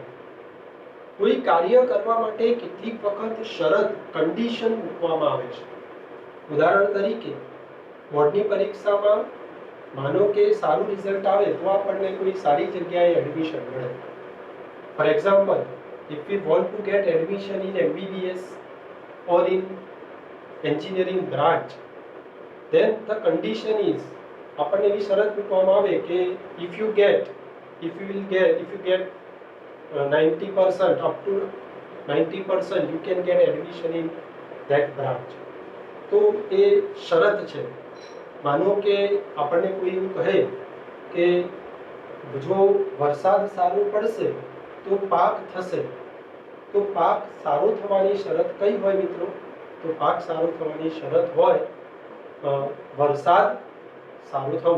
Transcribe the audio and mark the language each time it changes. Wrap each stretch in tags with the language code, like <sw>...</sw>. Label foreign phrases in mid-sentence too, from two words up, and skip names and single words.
<gu>કોઈ કાર્ય કરવા માટે કેટલીક વખત શરત કન્ડિશન મૂકવામાં આવે છે. ઉદાહરણ તરીકે, બોર્ડની પરીક્ષામાં માનો કે સારું રિઝલ્ટ આવે તો આપણને કોઈ સારી જગ્યાએ એડમિશન મળે.</gu> <en>for example, if we want to get admission in MBBS or in engineering branch, then the condition is</en> <gu>આપણને એવી શરત મૂકવામાં આવે કે</gu> <en>if you get 90% up to 90% you can get admission in that branch.</en> <gu>તો એ શરત છે. માનો કે આપણને કોઈ એવું કહે કે જો વરસાદ સારો પડશે તો પાક થશે, તો પાક સારો થવાની શરત કઈ હોય મિત્રો? તો પાક સારો થવાની શરત હોય વરસાદ સારું થવું.</gu>